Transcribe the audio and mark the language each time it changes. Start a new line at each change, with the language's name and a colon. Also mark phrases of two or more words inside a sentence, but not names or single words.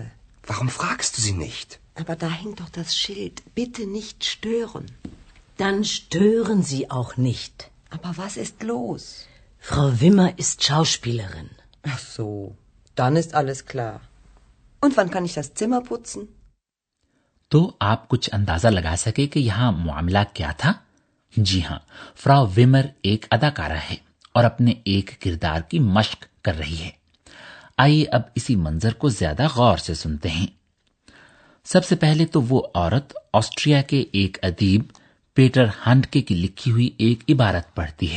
German: Warum fragst du sie nicht? Aber da hängt doch das Schild. Bitte nicht stören. Dann stören Sie auch nicht. Aber was ist los? Frau Wimmer ist Schauspielerin. Ach so, dann ist alles klar. Und wann kann ich das Zimmer putzen?
Urdu: تو آپ کچھ اندازہ لگا سکے کہ یہاں معاملہ کیا تھا? جی ہاں، فراؤ ومر ایک اداکارہ ہے اور اپنے ایک کردار کی مشق کر رہی ہے. آئیے اب اسی منظر کو زیادہ غور سے سنتے ہیں. سب سے پہلے تو وہ عورت آسٹریا کے ایک ادیب پیٹر ہانڈکے کی لکھی ہوئی ایک عبارت پڑھتی ہے.